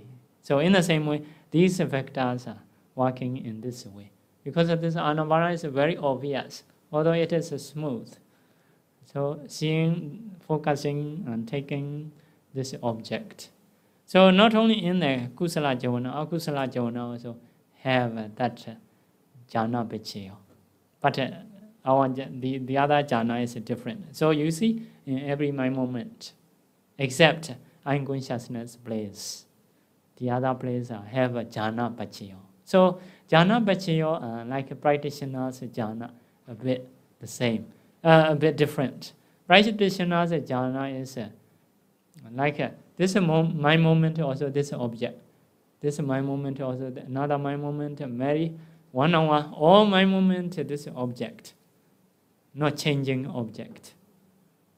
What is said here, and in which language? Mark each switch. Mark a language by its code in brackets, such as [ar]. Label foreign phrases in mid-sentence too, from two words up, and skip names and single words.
[en] So in the same way, these factors are working in this way. Because of this, Anapana is very obvious, although it is smooth. So seeing, focusing, and taking this object. So not only in the [pi] Kusala Jhāna, Akusala Jhāna [en] also have that [pi] jhana paccaya. [en] But the other jhana is different. So you see, in every mind moment, except unconsciousness place, the other place have a [pi] jhana paccaya. So jhana paccaya, [en] like practitioners jhana, a bit the same, a bit different. Practitioners jhana is like this mind moment, also this object. This mind moment, also another mind moment, very 1 hour, all mind moment, this object, not changing object.